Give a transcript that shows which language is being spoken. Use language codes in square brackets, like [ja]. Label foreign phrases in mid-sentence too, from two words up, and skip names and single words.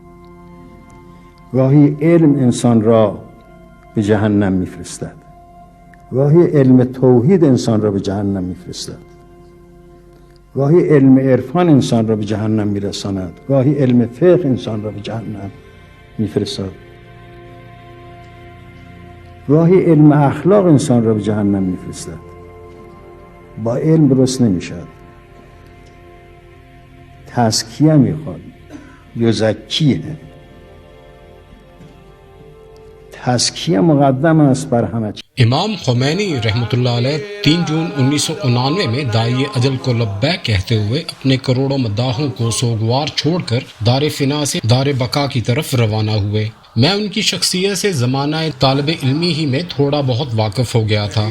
[fa] گاهی علم انسان را به جهنم میفرستد، گاهی علم توحید انسان را به جهنم میفرستد، گاهی علم عرفان انسان را به جهنم میرساند، گاهی علم فقه انسان را به جهنم میفرستد، گاهی علم اخلاق انسان را به جهنم میفرستد. با علم درست نمیشد. تزکیه میخواد، یزکیه. تزکیه مقدم است بر همه چیز. [ur] امام خمینی [ar] رحمۃ اللہ علیہ [ur] 3 جون 1999 میں داعی اجل کو لبیک کہتے ہوئے اپنے کروڑوں مداحوں کو سوگوار چھوڑ کر دار فنا سے دار بقا کی طرف روانہ ہوئے۔ میں ان کی شخصیت سے زمانہ طالب علمی ہی میں تھوڑا بہت واقف ہو گیا تھا۔